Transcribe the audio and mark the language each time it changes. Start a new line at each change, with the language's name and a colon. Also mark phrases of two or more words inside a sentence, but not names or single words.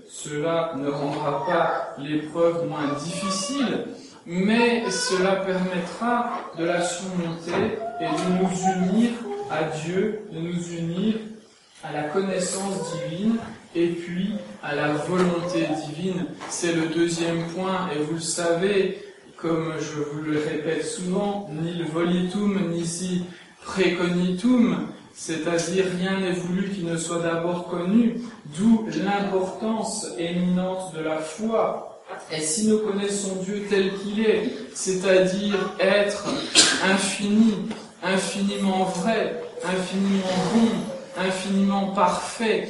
French: Cela ne rendra pas l'épreuve moins difficile, mais cela permettra de la surmonter et de nous unir à Dieu, de nous unir à la connaissance divine et puis à la volonté divine. C'est le deuxième point, et vous le savez, comme je vous le répète souvent,
Latin: nil volitum nisi precognitum,
French: c'est-à-dire rien n'est voulu qui ne soit d'abord connu, d'où l'importance éminente de la foi. Et si nous connaissons Dieu tel qu'il est, c'est-à-dire être infini, infiniment vrai, infiniment bon, infiniment parfait,